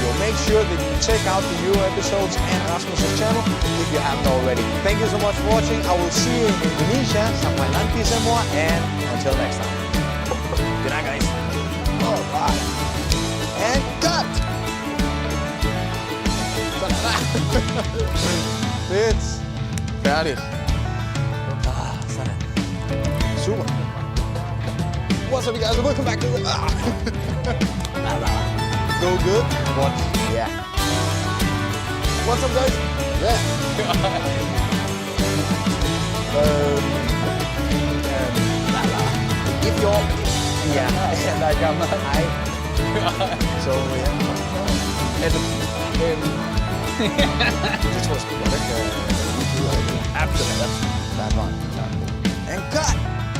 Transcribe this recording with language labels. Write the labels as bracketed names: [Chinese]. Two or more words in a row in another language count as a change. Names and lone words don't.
[English] Make sure that you check out the new episodes and Rasmus's channel if you haven't already. Thank you so much for watching. I will see you in Indonesia. [Indonesian] Sampai nanti semua, [English] and until next time. Good night, guys. All right. And cut. It's færdigt. [Danish] Sådan. Super. [English] What's up, you guys? Welcome back to the... Go good? What? Yeah. What's up, guys? Yeah. If you're... Yeah. Like I... So, yeah. [Danish] Det tror jeg sgu godt, ikke? [English] Absolutely. That one. And cut!